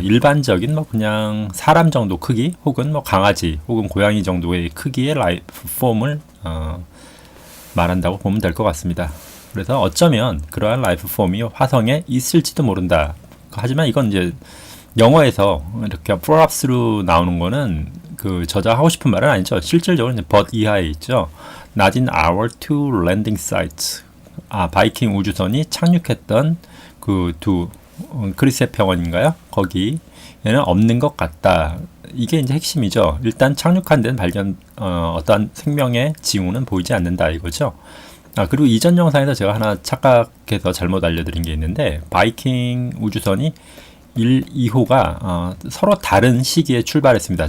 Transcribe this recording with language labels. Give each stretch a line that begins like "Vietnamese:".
Korean: 일반적인 뭐 그냥 사람 정도 크기 혹은 뭐 강아지 혹은 고양이 정도의 크기의 라이프 폼을 말한다고 보면 될 것 같습니다. 그래서 어쩌면 그러한 라이프 폼이 화성에 있을지도 모른다. 하지만 이건 이제 영어에서 이렇게 perhaps로 나오는 거는 그 저자 하고 싶은 말은 아니죠. 실질적으로 이제 but 이하에 있죠.
English: Not in our two landing sites.
Korean: 바이킹 우주선이 착륙했던 그 두 크리스의 평원인가요? 거기에는 없는 것 같다. 이게 이제 핵심이죠. 일단 착륙한 데는 어떠한 생명의 징후는 보이지 않는다 이거죠. 그리고 이전 영상에서 제가 하나 착각해서 잘못 알려드린 게 있는데 바이킹 우주선이 1, 2호가 서로 다른 시기에 출발했습니다.